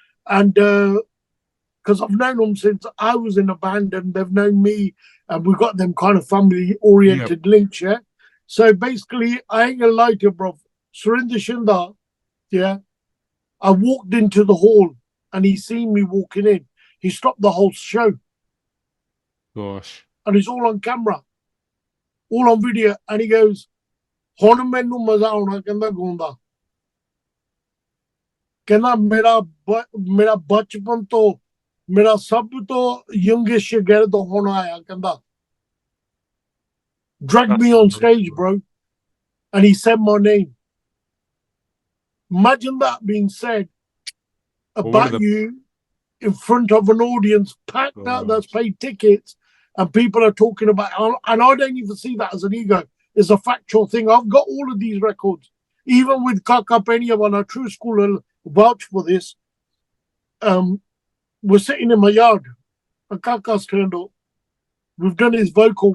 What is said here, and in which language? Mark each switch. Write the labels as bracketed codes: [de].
[en] And because I've known them since I was in a band and they've known me and we've got them kind of family-oriented links, yeah? So basically, I ain't gonna lie to you, bro. Surinder Shinda, yeah, I walked into the hall and he seen me walking in. He stopped the whole show. Gosh. And it's all on camera, all on video. And he goes, [pa] ਹੁਣ ਮੈਨੂੰ ਮਜ਼ਾ ਆਉਣਾ ਕਹਿੰਦਾ ਗਾਉਂਦਾ ਕਹਿੰਦਾ ਮੇਰਾ ਬਚਪਨ ਤੋਂ ਮੇਰਾ ਸਭ ਤੋਂ youngest ਸ਼ਾਗਿਰਦ ਹੁਣ ਆਇਆ ਕਹਿੰਦਾ [en] dragged me on stage, bro, and he said my name. Imagine that being said about you in front of an audience packed out that's paid tickets and people are talking about it. And I don't even see that as an ego. It's a factual thing. I've got all of these records. Even with Kaka Penia, when a true school vouch for this, we're sitting in my yard and Kaka's turned up. We've done his vocal.